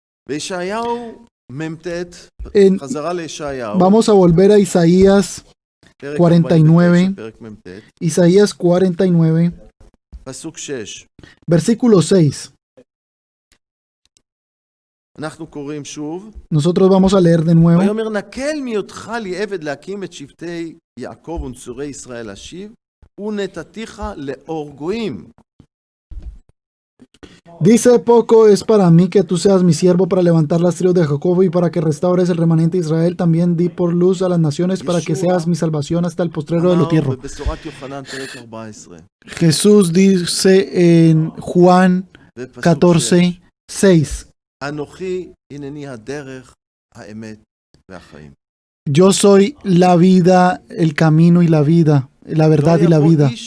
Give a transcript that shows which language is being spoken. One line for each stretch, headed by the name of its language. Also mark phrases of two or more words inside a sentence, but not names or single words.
Spanish: Vamos a volver a Isaías 49. Isaías 49, versículo 6. Nosotros vamos a leer de nuevo.
Hebrew: ויאמר נקל מהיותך לי עבד להקים את שבטי יעקב ונצורי ישראל אשיב ונתתיך לאור גויים.
Spanish: Dice: poco es para mí que tú seas mi siervo para levantar las tribus de Jacob y para que restaures el remanente de Israel. También di por luz a las naciones para que seas mi salvación hasta el postrero de lo tierra. Jesús dice en Juan 14:6: yo soy la vida, el camino y la vida, la verdad y la vida.